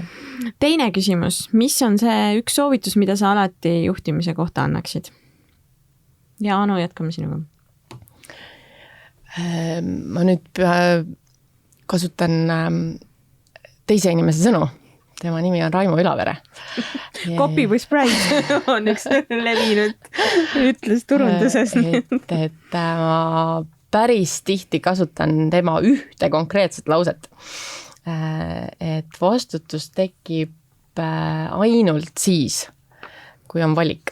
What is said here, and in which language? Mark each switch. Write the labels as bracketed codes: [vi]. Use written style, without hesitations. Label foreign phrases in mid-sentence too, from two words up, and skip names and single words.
[et] Teine küsimus, mis on see üks soovitus, mida sa alati juhtimise kohta annaksid? Ja Anu, jätkame sinuga. Ma nüüd kasutan teise inimese sõnu. Tema nimi on Raimo Ülavere. [en] Copy with pride [et] on üks levinud ütles turunduses. Et ma päris tihti kasutan tema ühte konkreetset lauset. Et vastutus tekib ainult siis, kui on valik.